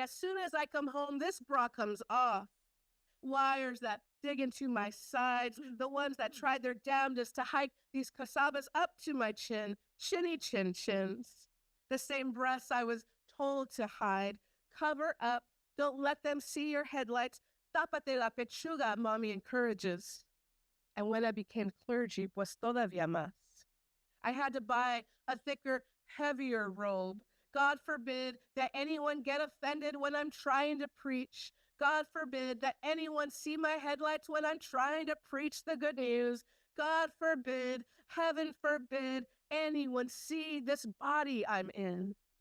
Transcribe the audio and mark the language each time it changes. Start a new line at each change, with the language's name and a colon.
English: As soon as I come home, this bra comes off. Wires that dig into my sides, the ones that tried their damnedest to hike these casabas up to my chin, chinny chin chins. The same breasts I was told to hide, cover up, don't let them see your headlights.
Spanish: Tápate la pechuga,
English: mommy encourages. And when I became clergy,
Spanish: pues todavía más.
English: I had to buy a thicker, heavier robe. God forbid that anyone get offended when I'm trying to preach. God forbid that anyone see my headlights when I'm trying to preach the good news. God forbid, heaven forbid, anyone see this body I'm in.